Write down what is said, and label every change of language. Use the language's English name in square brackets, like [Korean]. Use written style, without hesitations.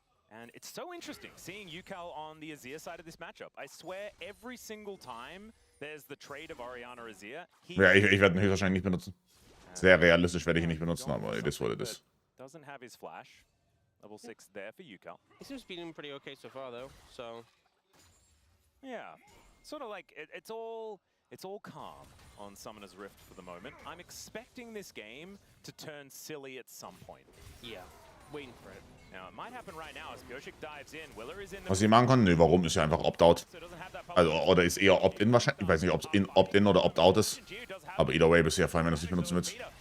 [English] And it's so interesting seeing UCal on the Azir side of this matchup. I swear every single time there's the trade of Orianna Azir. [German] Ja, ich werde ihn höchstwahrscheinlich nicht benutzen. Sehr realistisch werde ich ihn nicht benutzen, aber [English] it is what it is. Doesn't have his flash. Level 6 there for UCal. He seems to be doing pretty okay so far though. So yeah, sort of like it's all calm on Summoner's Rift for the moment. I'm expecting this game to turn silly at some point. Yeah, waiting for it. Now, it might happen right now as Pyosik dives in. Willer is in the [German] Was sie machen können? Nö, warum? Ist ja einfach Opt-out. Also, oder ist eher Opt-in wahrscheinlich. Ich weiß nicht, ob es Opt-in oder Opt-out ist. Aber [English] either way [German] bist du ja fein, wenn du es nicht benutzen willst.